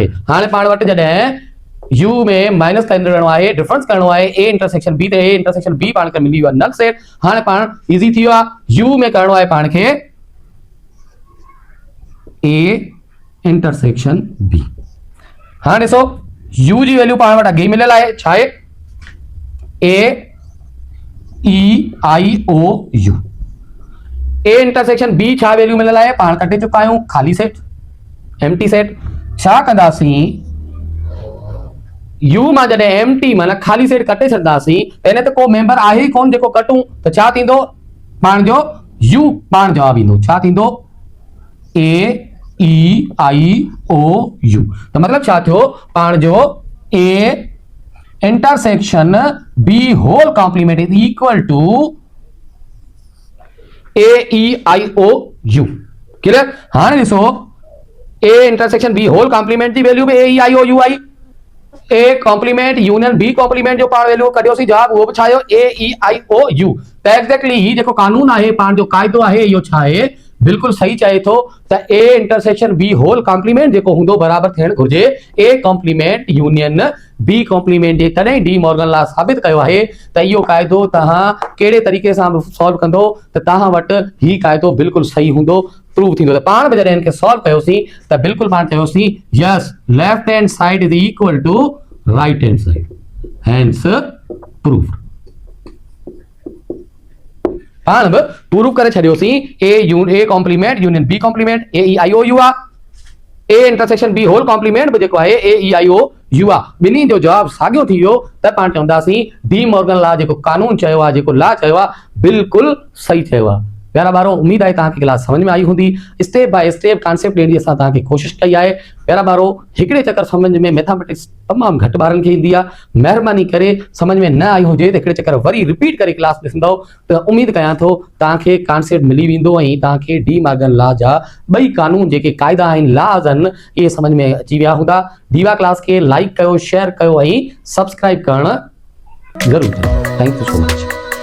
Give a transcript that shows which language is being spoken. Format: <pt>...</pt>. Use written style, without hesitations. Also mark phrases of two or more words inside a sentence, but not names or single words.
<sd>हाणे पाण वटि जॾहिं यू में माइनस करणो आहे डिफरेंस करणो आहे</sd> <en>A intersection B</en> <sd>त</sd> <en>A intersection B</en> <sd>पाण खे मिली वियो आहे</sd> <en>null set.</en> <sd>हाणे पाण इज़ी थी वियो आहे यू में करणो आहे पाण खे</sd> <en>A intersection B.</en> <sd>हाणे ॾिसो यू जी वैल्यू पाण वटि अॻे मिलियल आहे छा आहे</sd> <en>A E I O U A intersection B</en> <sd>छा वैल्यू मिलियल आहे पाण कटे चुका आहियूं खाली सेट</sd> <en>empty set.</en> <sd>छा कंदासीं यू मां जॾहिं एम्प्टी माना खाली सेट कटे छॾंदासीं त इन ते को मेंबर आहे ई कोन जेको कटूं त छा थींदो पाण जो यू पाण जवाब ईंदो छा थींदो</sd> <en>A E I O U</en> <sd>त मतलब छा थियो पाण जो</sd> <en>A intersection B whole complement is equal to A E I O U.</en> <sd>क्लियर? हाणे ॾिसो</sd> <en>A intersection B whole complement</en> <sd>जी वैल्यू में</sd> <en>A E I O U I A complement union B complement</en> <sd>जो पाण वैल्यू कढियोसीं जवाब उहो बि छा आयो</sd> <en>A E I O U.</en> <sd>त एक्जेक्टली ही जेको कानून आहे पाण जो क़ाइदो आहे इहो छा आहे बिल्कुल सही चए थो त</sd> <en>A intersection B whole complement</en> <sd>जेको हूंदो बराबर थियण घुर्जे</sd> <en>A complement union B complement</en> <sd>जे तॾहिं डी मॉर्गन लॉ साबित कयो आहे त इहो क़ाइदो तव्हां कहिड़े तरीक़े सां सॉल्व कंदो त तव्हां वटि ही क़ाइदो बिल्कुल सही हूंदो प्रूव थींदो। त पाण बि जॾहिं हिनखे सॉल्व कयोसीं त बिल्कुल पाण चयोसीं</sd> <en>yes left hand side is equal to right hand side hands proof.</en> <sd>पाण बि प्रूव करे छॾियोसीं</sd> <en>A complement union B complement A E I O U</en> <sd>आहे</sd> <en>A intersection B whole complement</en> <sd>बि जेको आहे</sd> <en>A E I O U</en> <sd>आहे। ॿिन्ही जो जवाब साॻियो थी वियो त पाण चवंदासीं डी मॉर्गन लॉ जेको कानून चयो आहे जेको लॉ चयो आहे बिल्कुल सही चयो आहे। प्यारा ॿारो उम्मीद आहे तव्हांखे क्लास समझ में आई हूंदी।</sd> <en>step by step concept</en> <sd>ॾियण जी असां तव्हांखे कोशिशि कई आहे। प्यारा ॿारो हिकिड़े चकर समझ में मैथमेटिक्स तमामु घटि ॿारनि खे ईंदी आहे। महिरबानी करे समझ में न आई हुजे त हिकिड़े चकर वरी रिपीट करे क्लास ॾिसंदव त उम्मीद कयां थो तव्हांखे कॉन्सेप्ट मिली वेंदो ऐं तव्हांखे डी मॉर्गन लॉ जा ॿई कानून जेके क़ाइदा आहिनि लॉज आहिनि इहे समझ में अची विया हूंदा। दीवा क्लास खे लाइक कयो शेयर कयो ऐं सब्सक्राइब करणु ज़रूरु कयो।</sd> <en>थैंक यू सो मच।</en>